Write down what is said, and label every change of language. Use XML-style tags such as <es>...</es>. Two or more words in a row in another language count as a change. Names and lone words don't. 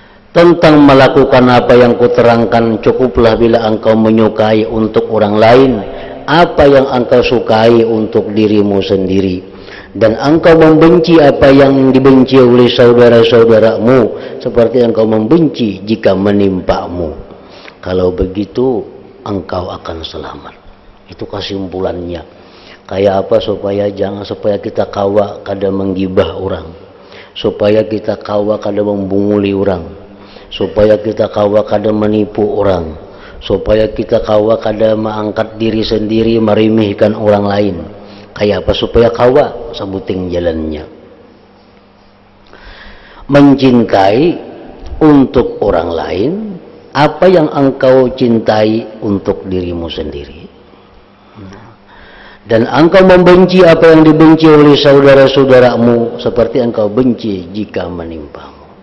<id>tentang melakukan apa yang kuterangkan, cukuplah bila engkau menyukai untuk orang lain apa yang engkau sukai untuk dirimu sendiri, dan engkau membenci apa yang dibenci oleh saudara-saudaramu seperti engkau membenci jika menimpamu. Kalau begitu engkau akan selamat. Itu kesimpulannya. Kayak apa? Supaya kita</id> <bjn>kawa kada</bjn> <id>menggibah orang, supaya kita</id> <bjn>kawa kada</bjn> <id>membunguli orang, supaya kita</id> <bjn>kawa kada</bjn> <id>menipu orang, supaya kita</id> <bjn>kawa kada</bjn> <id>mengangkat diri sendiri meremehkan orang lain. Kayak apa? Supaya kawa sebuting jalannya. Mencintai untuk orang lain apa yang engkau cintai untuk dirimu sendiri, dan engkau membenci apa yang dibenci oleh saudara-saudaramu seperti engkau benci jika menimpamu.</id>